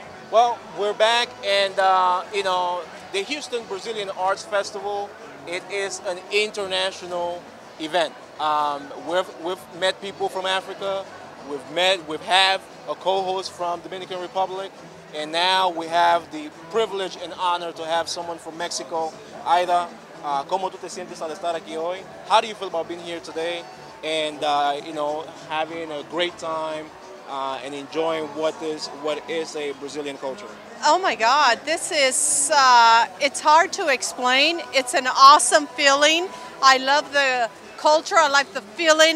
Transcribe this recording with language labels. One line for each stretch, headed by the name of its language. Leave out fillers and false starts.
English: Well, we're back, and you know, the Houston Brazilian Arts Festival, it is an international event. We've met people from Africa, we've have a co-host from Dominican Republic, and now we have the privilege and honor to have someone from Mexico.
Spanish: Aida, ¿cómo tú te sientes al estar aquí hoy?
English: How do you feel about being here today and you know, having a great time? And enjoying what is a Brazilian culture. Oh my God, this is, it's hard to explain. It's an awesome feeling. I love the culture, I like the feeling.